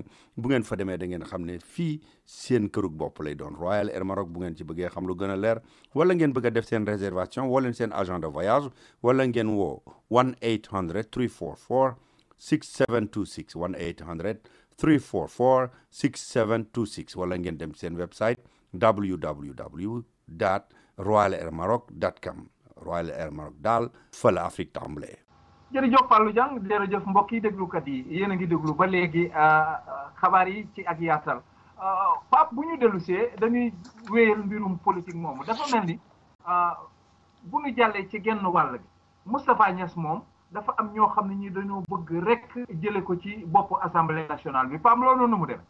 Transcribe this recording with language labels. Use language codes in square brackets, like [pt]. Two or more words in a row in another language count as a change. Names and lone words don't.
[wo] bu ngeen fa demee da ngeen xam ne fii seen kërug bopp lay doon Royal Air Maroc bu ngeen ci bëggee xam lu gën a leer wala ngeen bëgg a def seen réservation woo leen seen [fr] agent de voyage [wo] wala ngeen woo 1-800-344 6726 1-800-344 6726 wala ngeen dem seen website www.royalairmaroc.com Royal Air Maroc daal fa la Afrique tàmbalee. jërëjëf Fallou Diang jërëjëf mbokk yi déglukat yi yéen a ngi déglu ba léegi xabaar yi ci ak yaatal Pape bu ñu dellusee dañuy wéyal mbirum politique moomu dafa mel ni bu ñu jàllee ci genn wàll bi Moustapha Niasse moom dafa am ñoo xam ne ñi dañoo bëgg rek jële ko ci bopp [fr] assemblée nationale [wo] bi Pape loolu nu mu dem.